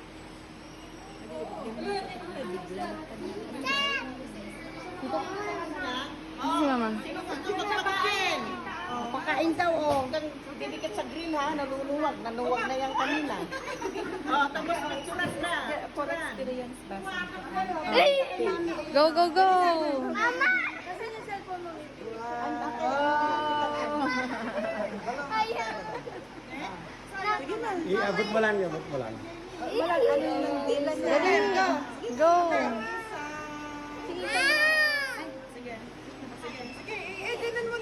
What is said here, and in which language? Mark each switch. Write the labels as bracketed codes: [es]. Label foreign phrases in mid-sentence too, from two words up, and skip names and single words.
[tl] Si mama. Sino gusto magpakain? Oh, pakain daw, oh. Didikit sa grill, ha? Naluluwag. Nanuwag na yan kanina. Oh, tapos picturean na. [en] For experience [tl] ba? Ay! [en] Go, go, go! [tl] Mama! Kasi yung cellphone mo. Ayan. Sige na. Iabot mo lang, iabot mo lang. Wala, ano yung dila niya. Galing ka. Go! Sige. Sige, dinan mo lang.